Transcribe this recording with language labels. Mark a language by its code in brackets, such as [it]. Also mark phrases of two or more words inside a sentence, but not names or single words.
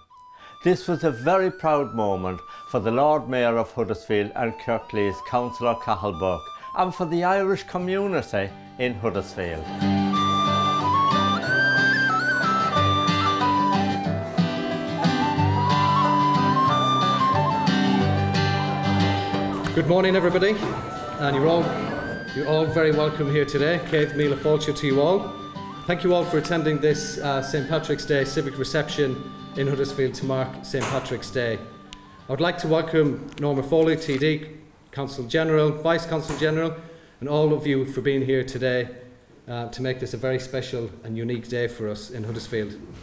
[en] This was a very proud moment for the Lord Mayor of Huddersfield and Kirklees, Councillor Cahal Burke, and for the Irish community in Huddersfield. Good morning, everybody, and you're all very welcome here today. [ga] Céad míle fáilte [en] to you all. Thank you all for attending this St Patrick's Day civic reception in Huddersfield to mark St Patrick's Day. I would like to welcome Norma Foley TD, Consul General, Vice Consul General, and all of you for being here today to make this a very special and unique day for us in Huddersfield.